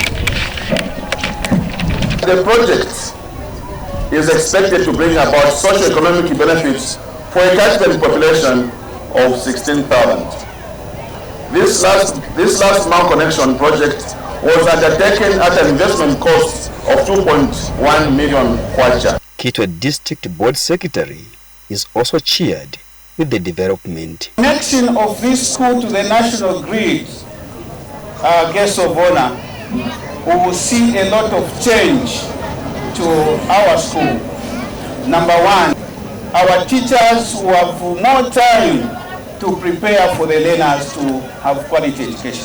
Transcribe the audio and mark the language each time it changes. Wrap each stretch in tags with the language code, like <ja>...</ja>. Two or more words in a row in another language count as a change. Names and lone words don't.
<en>The project is expected to bring about socio-economic benefits for a catchment population of 16,000. This last mile connection project was undertaken at an investment cost of 2.1 million kwacha. Kitwe District Board Secretary is also cheered with the development. Connection of this school to the national grid, guest of honor, we will see a lot of change to our school. Number one, our teachers will have more time to prepare for the learners to have quality education.</en>